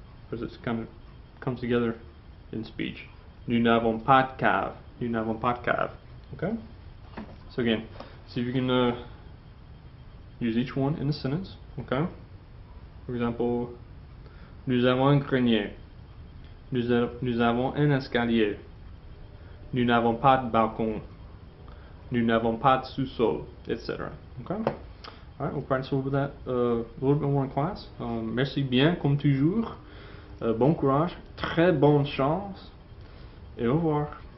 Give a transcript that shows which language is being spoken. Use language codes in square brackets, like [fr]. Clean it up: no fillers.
[en] Because it kind of comes together in speech. [fr] Nous n'avons pas de cave. Nous n'avons pas de cave. Okay? [en] So again, see if you can use each one in a sentence. Okay? For example, [fr] nous avons un grenier. Nous avons un escalier. Nous n'avons pas de balcon. Nous n'avons pas de sous-sol, etc. [en] Okay? Alright, we'll practice over that a little bit more in class. [fr] Merci bien, comme toujours. Bon courage, très bonne chance, et au revoir.